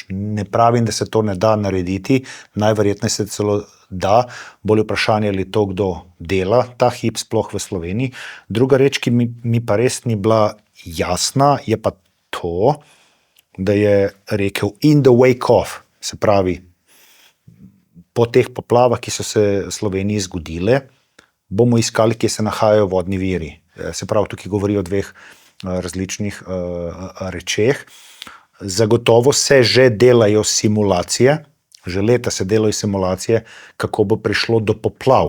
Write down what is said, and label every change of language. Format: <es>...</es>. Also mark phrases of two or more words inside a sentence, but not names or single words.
<sl>Ne pravim, da se to ne da narediti. Najverjetneje se celo da. Bolj vprašanje, ali to kdo dela ta hip sploh v Sloveniji. Druga reč, ki mi pa res ni bila jasna, je pa to, da je rekel</sl> <en>in the wake of,</en> <sl>se pravi, po teh poplavah, ki so se v Sloveniji zgodile, bomo iskali, kje se nahajajo vodni viri. Se pravi, tukaj govori o dveh različnih rečeh. Zagotovo se že delajo simulacije, že leta se delajo simulacije, kako bo prišlo do poplav.</sl>